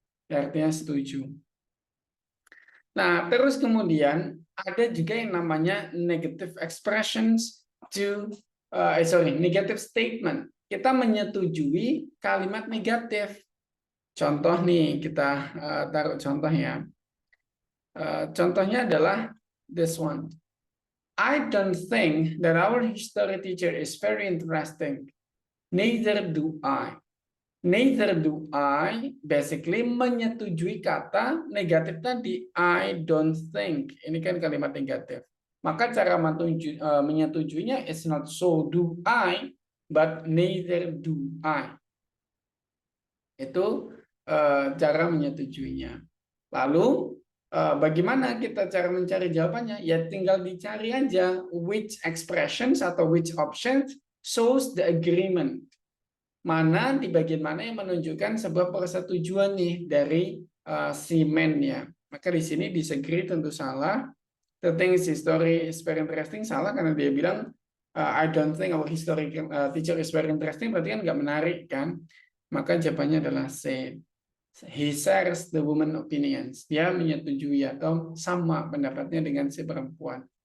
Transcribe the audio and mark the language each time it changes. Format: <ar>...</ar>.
<id>Artinya setuju. Nah, terus kemudian ada juga yang namanya</id> <en>negative expressions to negative statement.</en> <id>Kita menyetujui kalimat negatif. Contoh nih, kita taruh contoh ya. Contohnya adalah</id> <en>this one. I don't think that our history teacher is very interesting. Neither do I. Neither do I basically</en> <id>menyetujui kata negatif tadi.</id> <en>I don't think.</en> <id>Ini kan kalimat negatif. Maka cara menyetujuinya</id> <en>is not so do I, but neither do I.</en> <id>Itu cara menyetujuinya. Lalu Bagaimana kita cara mencari jawabannya? Ya tinggal dicari aja which expressions atau</id> <en>which options shows the agreement.</en> <id>Mana di bagian mana yang menunjukkan sebuah persetujuan nih dari si man-nya. Maka di sini disagree tentu salah.</id> <en>The thing is history is very interesting</en> <id>salah karena dia bilang</id> <en>I don't think our history teacher is very interesting,</en> <id>berarti kan nggak menarik kan. Maka jawabannya adalah C.</id> <en>He shares the woman opinions.</en> <id>Dia menyetujui atau sama pendapatnya dengan si perempuan.</id>